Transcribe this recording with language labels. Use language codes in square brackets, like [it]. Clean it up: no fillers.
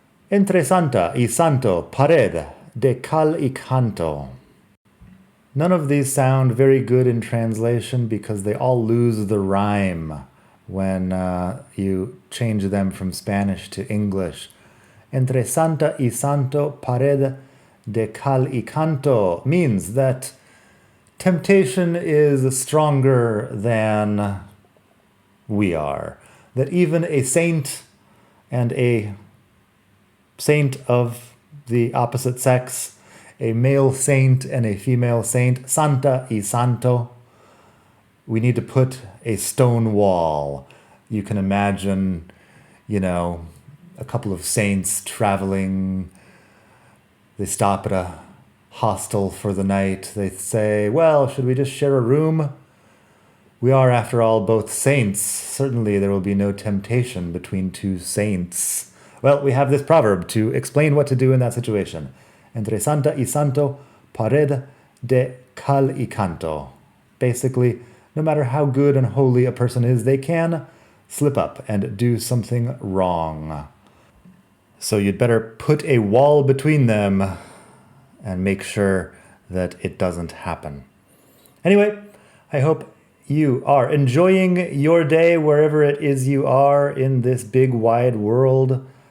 [es] Entre Santa y Santo, pared de cal y canto. [en] None of these sound very good in translation because they all lose the rhyme when you change them from Spanish to English. [es] Entre Santa y Santo, pared de cal y canto [en] means that temptation is stronger than we are. That even a saint and a saint of the opposite sex, a male saint and a female saint, Santa y Santo, we need to put a stone wall. You can imagine, a couple of saints traveling. They stop at a hostel for the night. They say, well, should we just share a room? We are, after all, both saints. Certainly there will be no temptation between two saints. Well, we have this proverb to explain what to do in that situation. [es] Entre Santa y Santo, pared de cal y canto. [en] Basically, no matter how good and holy a person is, they can slip up and do something wrong. So you'd better put a wall between them and make sure that it doesn't happen. Anyway, I hope you are enjoying your day wherever it is you are in this big wide world.